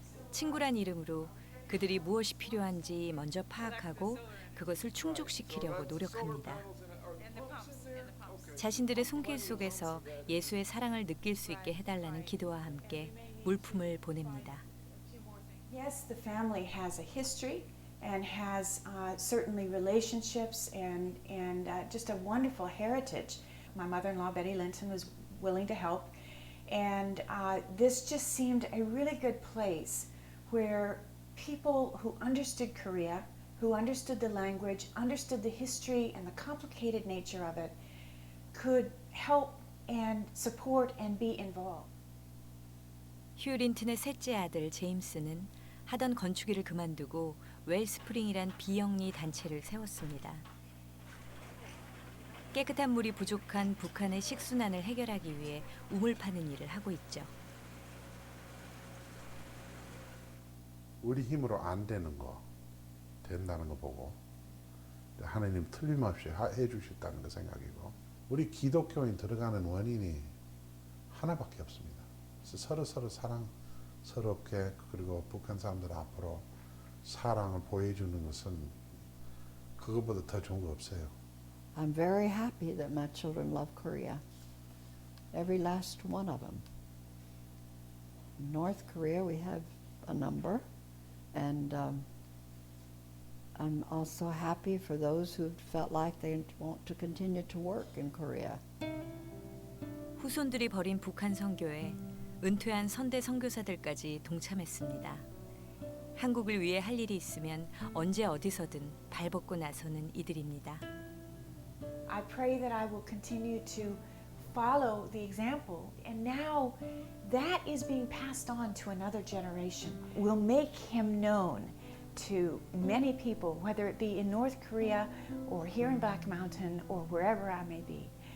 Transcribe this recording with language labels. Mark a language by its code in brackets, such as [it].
[ko] 친구란 이름으로 그들이 무엇이 필요한지 먼저 파악하고 그것을 충족시키려고 노력합니다. 자신들의 손길 속에서 예수의 사랑을 느낄 수 있게 해달라는 기도와 함께 물품을 보냅니다. [en] Yes, the family has a history and has certainly relationships and just a wonderful heritage. My mother-in-law, Betty Linton, was willing to help. And this just seemed a really good place where people who understood Korea, who understood the language, understood the history and the complicated nature of it, could help and support and be involved. [ko] 휴 린튼의 셋째 아들 제임스는 하던 건축일을 그만두고 웰스프링이란 비영리 단체를 세웠습니다. 깨끗한 물이 부족한 북한의 식순환을 해결하기 위해 우물 파는 일을 하고 있죠. 우리 힘으로 안 되는 거 된다는 거 보고 하나님 틀림없이 해주셨다는 거 생각이고 우리 기독교인 들어가는 원인이 하나밖에 없습니다. 그래서 서로 사랑스럽게 그리고 북한 사람들 앞으로 사랑을 보여주는 것은 그것보다 더 좋은 거 없어요. [en] I'm very happy that my children love Korea. Every last one of them. In North Korea, we have a number, and I'm also happy for those who felt like they want to continue to work in Korea. [ko] 후손들이 벌인 북한 선교에 은퇴한 선대 선교사들까지 동참했습니다. 한국을 위해 할 일이 있으면 언제 어디서든 발벗고 나서는 이들입니다. [en] I pray that I will continue to follow the example, and now that is being passed on to another generation. We'll make him known to many people, whether it be in North Korea or here in Black Mountain or wherever I may be.